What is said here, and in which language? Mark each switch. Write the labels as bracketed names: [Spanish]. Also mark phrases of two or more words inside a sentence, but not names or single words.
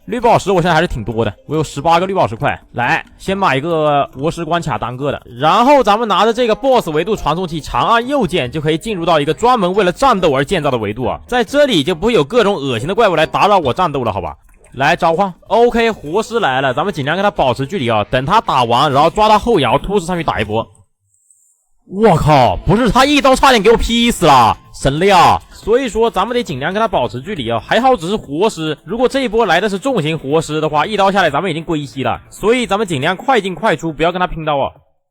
[Chinese] 綠寶石我現在還是挺多的，我有18個綠寶石塊。來，先買一個活屍關卡單個的，然後咱們拿着這個 BOSS 維度傳送器，長按右鍵就可以進入到一個專門為了戰鬥而建造的維度啊。在這裡就不會有各種惡心的怪物來打擾我戰鬥了，好吧？來召喚。OK，活屍來了，咱們盡量跟他保持距離啊，等他打完，然後抓他後搖，突刺上去打一波。我靠，不是他一刀差點給我劈死了，神了啊！所以說咱們得盡量跟他保持距離啊，還好只是活尸，如果這一波來的是重型活尸的話，一刀下來咱們已經归西了，所以咱們盡量快进快出，不要跟他拼刀啊。